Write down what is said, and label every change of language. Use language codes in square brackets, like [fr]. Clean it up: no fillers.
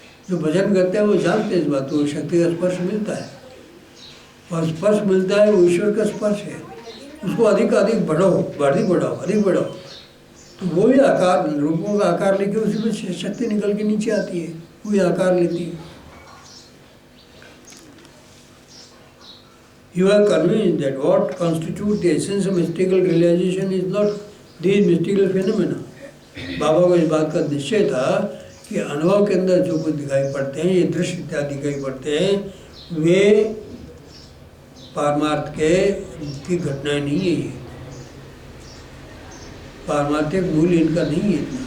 [hi] जो भजन करते हैं वो जानते हैं इस बात को, शक्ति का स्पर्श मिलता है. और स्पर्श मिलता है वो ईश्वर का स्पर्श है. उसको अधिक अधिक बढ़ाओ, अधिक बढ़ाओ, तो वही आकार, रूपों का आकार लेके उसी में शक्ति निकल के नीचे आती है, वही आकार लेती है. [en] You are convinced that what constitutes the essence of mystical realization is not these mystical phenomena. [hi] बाबा को इस बात का निश्चय था कि अनुभव के अंदर जो कुछ दिखाई पड़ते हैं, ये दृश्य इत्यादि दिखाई पड़ते हैं, वे पारमार्थ की घटनाएं नहीं है. ये पारमार्थिक मूल्य इनका नहीं है.